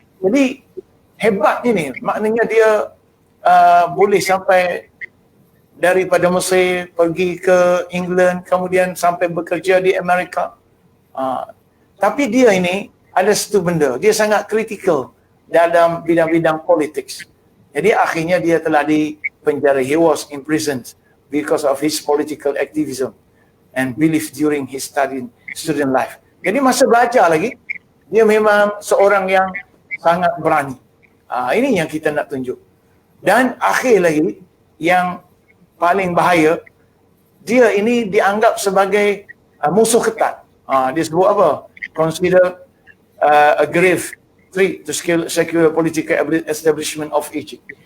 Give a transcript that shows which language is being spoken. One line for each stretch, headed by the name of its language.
Malay: Jadi hebat ini, maknanya dia boleh sampai daripada Mesir pergi ke England, kemudian sampai bekerja di Amerika. Tapi dia ini ada satu benda, dia sangat kritikal dalam bidang-bidang politik. Jadi akhirnya dia telah dipenjara.
English: He was imprisoned because of his political activism and belief during his student life.
Malay: Jadi masa belajar lagi, dia memang seorang yang sangat berani. Ini yang kita nak tunjuk. Dan akhir lagi, yang paling bahaya, dia ini dianggap sebagai musuh ketat. Dia sebut apa?
English: Consider a grave threat to secular political establishment of Egypt.